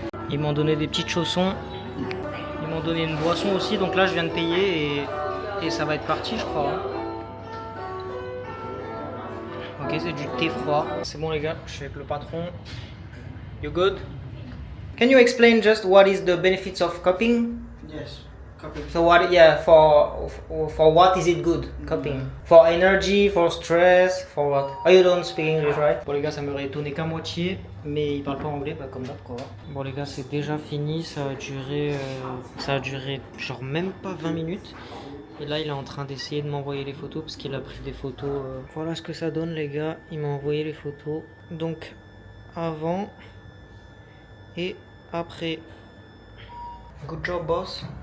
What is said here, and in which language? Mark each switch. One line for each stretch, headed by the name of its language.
French: Ils m'ont donné des petites chaussons. Ils m'ont donné une boisson aussi. Donc là, je viens de payer et ça va être parti, je crois. Ok, c'est du thé froid. C'est bon, les gars, je suis avec le patron.
English: You good? Can you explain just what is the benefits of cupping? Yes, cupping. So what, yeah, for what is it good, cupping? For energy, for stress, for what? Oh, you don't speak English, right?
French: Bon les gars, ça m'aurait étonné qu'à moitié, mais ils parlent pas anglais, bah comme d'hab quoi. Bon les gars, c'est déjà fini, ça a duré genre même pas 20 minutes. Et là, il est en train d'essayer de m'envoyer les photos parce qu'il a pris des photos. Voilà ce que ça donne les gars, il m'a envoyé les photos. Donc, avant et après.
English: Good job boss.